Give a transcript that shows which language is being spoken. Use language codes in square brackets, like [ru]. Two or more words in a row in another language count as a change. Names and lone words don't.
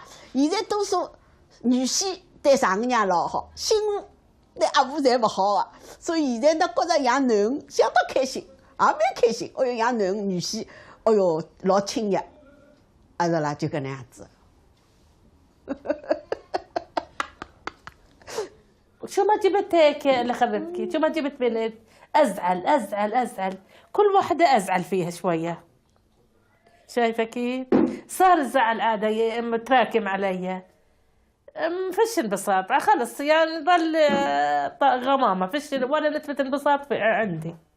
[wuu] 现在多数女婿对丈母娘老好，媳妇对阿婆侪不好啊，所以现在呢觉着养囡恩相当开心，也蛮开心。哎哟，养囡恩女婿，哎哟老亲热，是啦，就搿能样子。 [ar] شو ما جبت هيك لخربكي، شو ما جبت بنت أزعل أزعل أزعل، كل واحدة أزعل فيها شوية. شايفة كيف؟ صار الزعل هذا متراكم علي، فيش انبساط خلص، يعني ضل غمامة، فيش ولا نسبة انبساط عندي.